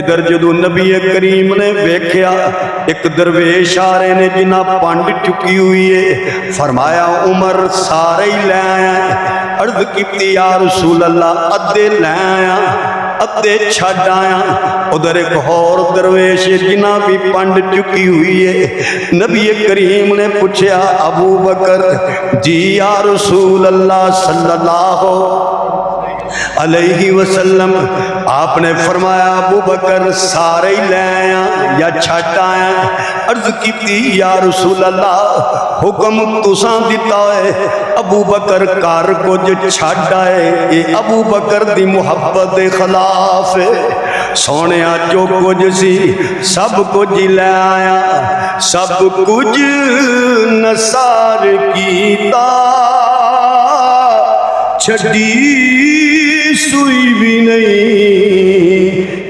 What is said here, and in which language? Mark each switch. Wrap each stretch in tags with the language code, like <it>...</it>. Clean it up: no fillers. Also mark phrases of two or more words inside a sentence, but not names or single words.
<pa>ادھر جدوں نبی کریم نے ویکھیا، اک درویش آ رہے نے جنہاں پنڈ چکی ہوئی ہے، فرمایا عمر سارے ہی لے آیا. عرض کی</pa> <ar>يا رسول الله,</ar> <pa>ادھے لے آیا ادھے چھڈ آیا. اودھر اک اور درویش جنہاں بھی پنڈ چکی ہوئی ہے، نبی کریم نے پوچھا ابو بکر جی</pa> <ar>يا رسول الله صلى الله عليه وسلم,</ar> <pa>آپ نے فرمایا ابو بکر سارے ہی لے آیا یا چھٹ آیا. عرض کی</pa> <ar>يا رسول الله,</ar> <pa>حکم تساں دتا ہے، ابو بکر گھر کجھ چھڈ آئے، یہ ابو بکر دی محبت دے خلاف ہے. سونے جو کجھ سی سب کجھ ہی لے آیا، سب کجھ نثار کیتا، چھڈی سوئی بھی نہیں.</pa>